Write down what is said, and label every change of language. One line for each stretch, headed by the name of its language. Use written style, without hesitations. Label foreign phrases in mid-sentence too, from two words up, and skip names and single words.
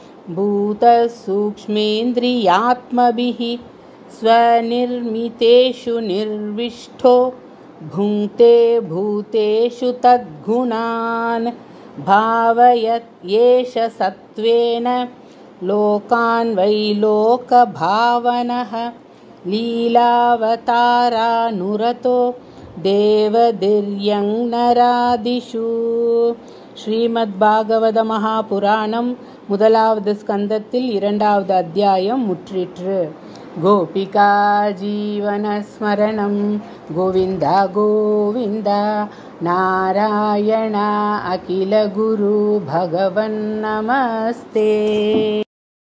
Sanskrit: भूतसूक्ष्मेन्द्रियात्मभिः स्वनिर्मितेषु निर्विष्टो भुङ्क्ते भूतेषु तद्गुणान् भावयत् येष सत्त्वेन लोकान् वै लोकभावनः लीलावतारानुरतो தேவதிர்யங்நராதிஷு.
Tamil: ஸ்ரீமத் பாகவத மகாபுராணம் முதலாவது ஸ்கந்தத்தில் 2வது அத்தியாயம் முற்றிற்று.
Sanskrit: गोपिका जीवनस्मरणं गोविन्द गोविन्द नारायण अखिल गुरु भगवन् नमस्ते.